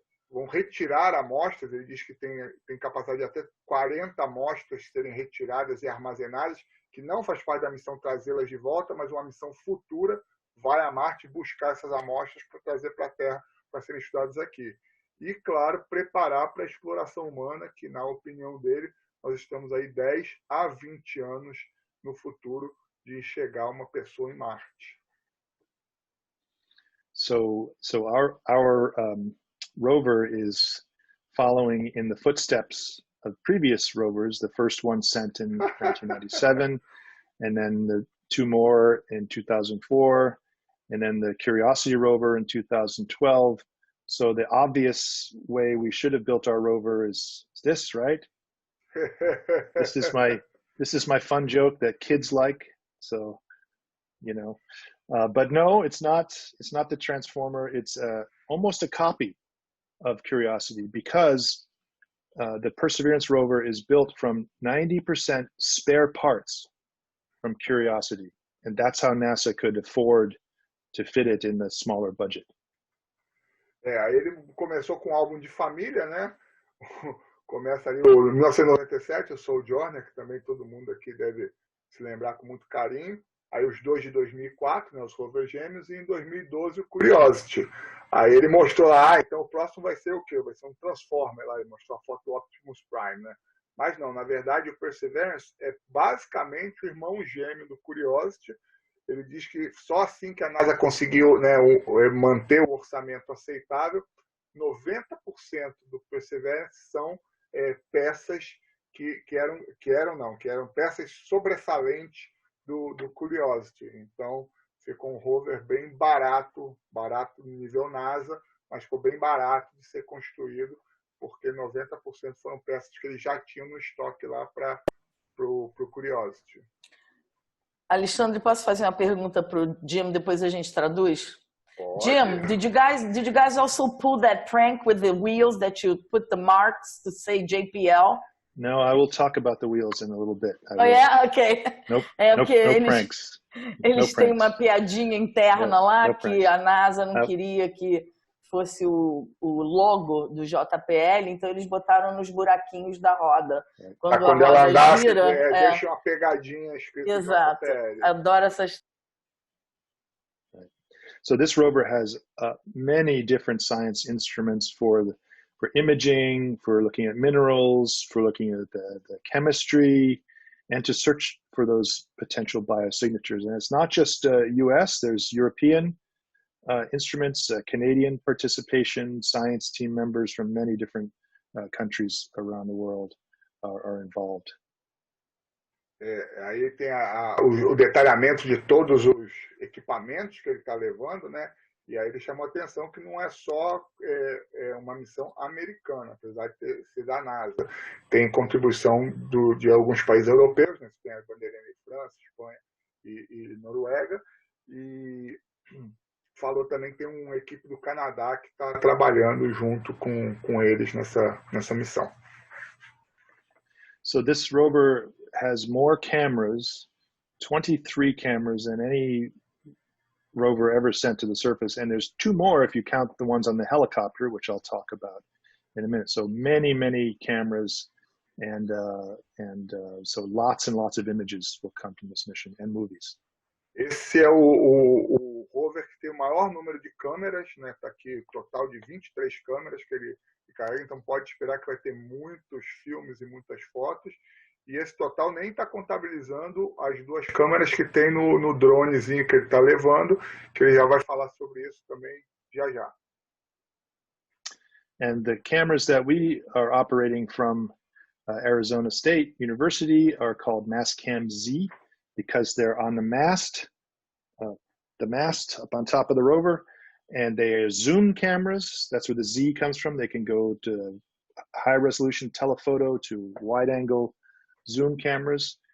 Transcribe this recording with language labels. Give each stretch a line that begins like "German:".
Portuguese: vão retirar amostras. Ele diz que tem capacidade de até 40 amostras serem retiradas e armazenadas, que não faz parte da missão trazê-las de volta, mas uma missão futura vai a Marte buscar essas amostras para trazer para a Terra para serem estudadas aqui. E, claro, preparar para a exploração humana, que, na opinião dele, nós estamos aí 10 a 20 anos no futuro de chegar uma pessoa em Marte.
English: So our rover is following in the footsteps of previous rovers. The first one sent in 1997, and then the 2 more in 2004, and then the Curiosity rover in 2012. So the obvious way we should have built our rover is this, right? This is my fun joke that kids like. So, you know, but no, it's not the transformer. It's almost a copy of Curiosity, because the Perseverance rover is built from 90% spare parts from Curiosity, and that's how NASA could afford to fit it in the smaller budget.
Portuguese: Aí ele começou com um álbum de família, né? Começa ali em 1997, o Sojourner, que também todo mundo aqui deve se lembrar com muito carinho. Aí os 2 de 2004, né, os Rover gêmeos, e em 2012 o Curiosity. Aí ele mostrou lá, então o próximo vai ser o quê? Vai ser um Transformer lá, ele mostrou a foto do Optimus Prime, né? Mas não, na verdade o Perseverance é basicamente o irmão gêmeo do Curiosity. Ele diz que só assim que a NASA conseguiu, né, manter o orçamento aceitável, 90% do Perseverance são peças que eram peças sobressalentes do Curiosity. Então, ficou um rover bem barato no nível NASA, mas ficou bem barato de ser construído, porque 90% foram peças que eles já tinham no estoque lá para o Curiosity. Alexandre, posso fazer uma pergunta para o Jim, depois a gente traduz? Pode.
English: Jim, did you guys also pull that prank with the wheels that you put the marks to say JPL? No, I will talk about the wheels in a little bit. Oh, yeah? Okay. Nope, no pranks.
Portuguese: Eles têm uma piadinha interna lá que
English: pranks.
Portuguese: a NASA não queria que fosse o logo do JPL, então eles botaram nos buraquinhos da roda. Quando a roda ela andar, gira, deixa uma pegadinha escrita exato. JPL. Adoro essas.
English: So this rover has many different science instruments for imaging, for looking at minerals, for looking at the chemistry, and to search for those potential biosignatures. And it's not just US, there's European instruments, Canadian participation, science team members from many different countries around the world are involved.
Portuguese: Aí tem o detalhamento de todos os equipamentos que ele está levando, né? E aí ele chamou a atenção que não é só uma missão americana, apesar de ser da NASA. Tem contribuição de alguns países europeus, né? Tem a bandeirinha de França, Espanha e Noruega. E falou também que tem uma equipe do Canadá que está trabalhando junto com eles nessa missão.
English: So this rover has more cameras, 23 cameras than any rover ever sent to the surface, and there's 2 more if you count the ones on the helicopter, which I'll talk about in a minute. So many cameras, and so lots and lots of images will come from this mission, and movies.
Portuguese: Esse é o rover que tem o maior número de câmeras, né? Tá aqui total de 23 câmeras que ele carrega, então pode esperar que vai ter muitos filmes e muitas fotos. E esse total nem está contabilizando as 2 câmeras que tem no dronezinho que ele está levando, que ele já vai falar sobre isso também já.
English: And the cameras that we are operating from Arizona State University are called Mastcam-Z, because they're on the mast up on top of the rover, and they are zoom cameras. That's where the Z comes from. They can go to high resolution telephoto to wide angle zoom cameras.